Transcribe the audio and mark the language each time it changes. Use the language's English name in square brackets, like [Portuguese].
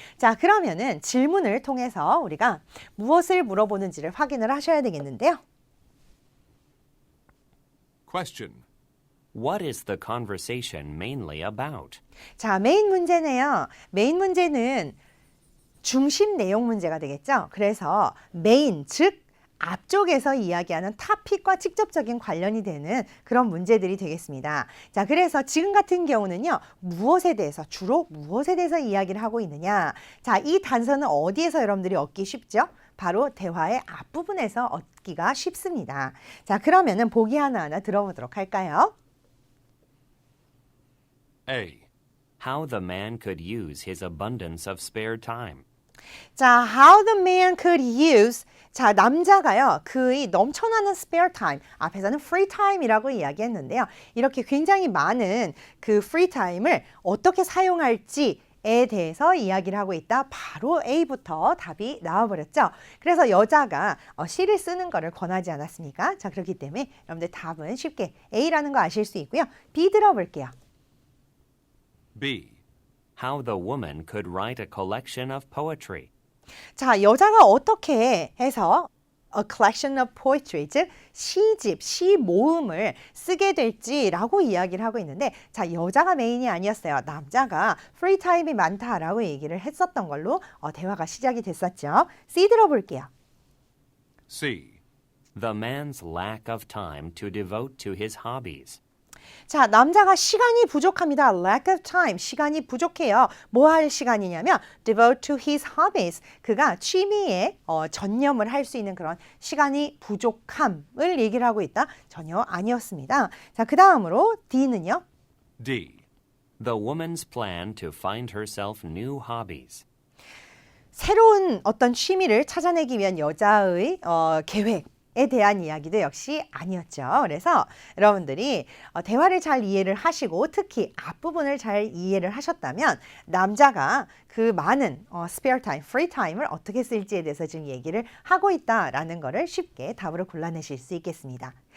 [Korean] 자, 그러면은 질문을 통해서 우리가 무엇을 물어보는지를 확인을 하셔야 되겠는데요. [English] Question. What is the conversation mainly about? [Korean] 자, 메인 문제네요. 메인 문제는 중심 내용 문제가 되겠죠. 그래서 메인, 즉 앞쪽에서 이야기하는 토픽과 직접적인 관련이 되는 그런 문제들이 되겠습니다. 자, 그래서 지금 같은 경우는요. 무엇에 대해서, 주로 무엇에 대해서 이야기를 하고 있느냐. 자, 이 단서는 어디에서 여러분들이 얻기 쉽죠? 바로 대화의 앞부분에서 얻기가 쉽습니다. 자, 그러면은 보기 하나하나 들어보도록 할까요? [English] A. How the man could use his abundance of spare time. [Korean] 자, [English] how the man could use. [Korean] 자, 남자가요. 그의 넘쳐나는 spare time. 앞에서는 free time이라고 이야기했는데요. 이렇게 굉장히 많은 그 free time을 어떻게 사용할지에 대해서 이야기를 하고 있다. 바로 A부터 답이 나와버렸죠. 그래서 여자가 시를 쓰는 거를 권하지 않았습니까? 자, 그렇기 때문에 여러분들 답은 쉽게 A라는 거 아실 수 있고요. B 들어볼게요. [English] B. How the woman could write a collection of poetry. [Korean] 자, 여자가 어떻게 해서 [English] a collection of poetry, [Korean] 즉 시집, 시 모음을 쓰게 될지라고 이야기를 하고 있는데 자, 여자가 메인이 아니었어요. 남자가 free time이 많다라고 얘기를 했었던 걸로 대화가 시작이 됐었죠. C 들어볼게요. [English] C. The man's lack of time to devote to his hobbies. [Korean] 자, 남자가 시간이 부족합니다. [English] lack of time, [Korean] 시간이 부족해요. 뭐 할 시간이냐면 [English] devote to his hobbies, [Korean] 그가 취미에 전념을 할 수 있는 그런 시간이 부족함을 얘기를 하고 있다. 전혀 아니었습니다. 자, 그 다음으로 D는요. [English] D. The woman's plan to find herself new hobbies. [Korean] 새로운 어떤 취미를 찾아내기 위한 여자의 계획에 대한 이야기도 역시 아니었죠. 그래서 여러분들이 대화를 잘 이해를 하시고 특히 앞부분을 잘 이해를 하셨다면 남자가 그 많은 spare time, free time을 어떻게 쓸지에 대해서 지금 얘기를 하고 있다라는 거를 쉽게 답으로 골라내실 수 있겠습니다.